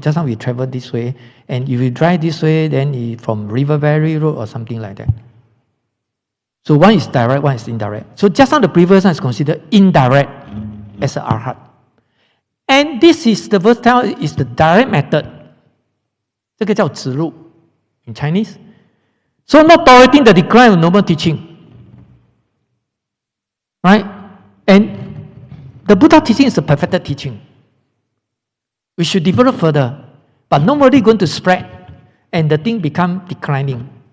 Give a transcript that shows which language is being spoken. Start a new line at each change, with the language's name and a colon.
English: Just now we travel this way, and if you drive this way, then from Venerable Road or something like that. So one is direct, one is indirect. So just now the previous one is considered indirect as an arhat. And this is the verse tell is the direct method.
Chinese: 这个叫直路
English: in Chinese. So not tolerating the decline of noble teaching. Right? And the Buddha teaching is a perfected teaching. We should develop further. But nobody going to spread. And the thing become declining.